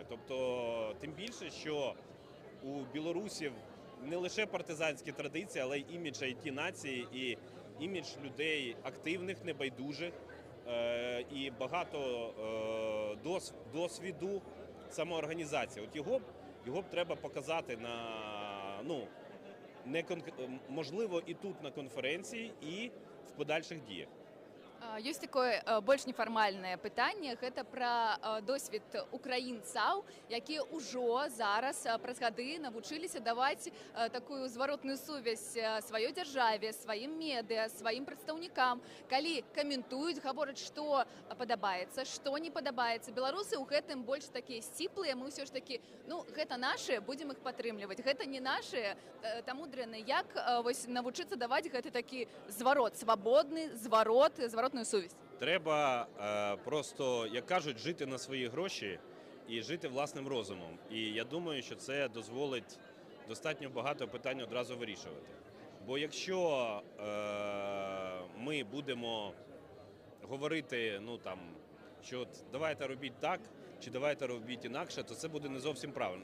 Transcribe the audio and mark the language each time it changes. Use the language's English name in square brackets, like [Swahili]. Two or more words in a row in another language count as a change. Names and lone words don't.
[Ukrainian] Тобто, тим більше, що у білорусів не лише партизанські традиції, але й імідж IT-нації і імідж людей активних, небайдужих, і багато досвіду самоорганізації. От його б треба показати можливо і тут на конференції, і в подальших діях. [Belarusian] Ёсць такое больш нефармальнае пытанне, гэта пра досвед украінцаў, якія ўжо зараз праз гады навучыліся даваць такую зваротную сувязь сваёй дзяржаве, сваім медыа, сваім прадстаўнікам. Калі каментуюць, гавораць, што падабаецца, што не падабаецца. Беларусы ў гэтым больш такія сціплыя, мы ўсё ж такі, гэта нашы, будзем іх падтрымліваць. Гэта не нашы, таму дрэнна. Як вось навучыцца даваць гэты такі зварот, свабодны зварот, зваротную сувязь? [Ukrainian] Треба просто, як кажуть, жити на свої гроші і жити власним розумом. І я думаю, що це дозволить достатньо багато питань одразу вирішувати. Бо якщо ми будемо говорити, що давайте робіть так, чи давайте робіть інакше, то це буде не зовсім правильно.